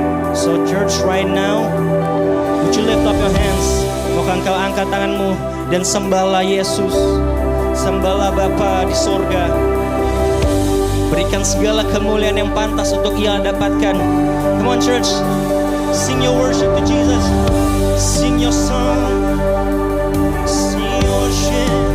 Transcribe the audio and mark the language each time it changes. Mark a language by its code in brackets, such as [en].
[en] So church right now, would you lift up your hands? [id] Maukah engkau angkat tanganmu dan sembahlah Yesus. Sembahlah Bapa di sorga. Berikan segala kemuliaan yang pantas untuk Ia dapatkan. [en] Come on church, sing your worship to Jesus. Sing your song, sing your worship.